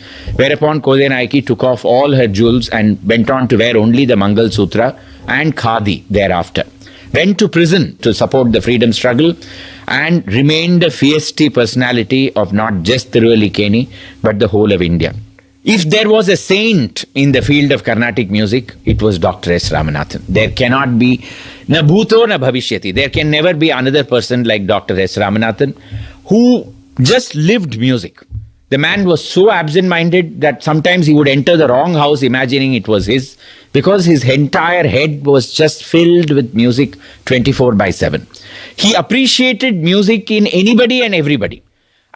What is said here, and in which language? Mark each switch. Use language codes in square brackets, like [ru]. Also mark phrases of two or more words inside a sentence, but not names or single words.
[en] Whereupon Kodai Nayaki took off all her jewels and went on to wear only the [hi] Mangal Sutra [en] and Khadi thereafter. Went to prison to support the freedom struggle and remained a feisty personality of not just Thiruvallikeni but the whole of India. If there was a saint in the field of Carnatic music, it was Dr. S. Ramanathan. There cannot be [sa] na bhuto na bhavishyati. [en] There can never be another person like Dr. S. Ramanathan who just lived music. The man was so absent-minded that sometimes he would enter the wrong house imagining it was his, because his entire head was just filled with music 24/7. He appreciated music in anybody and everybody.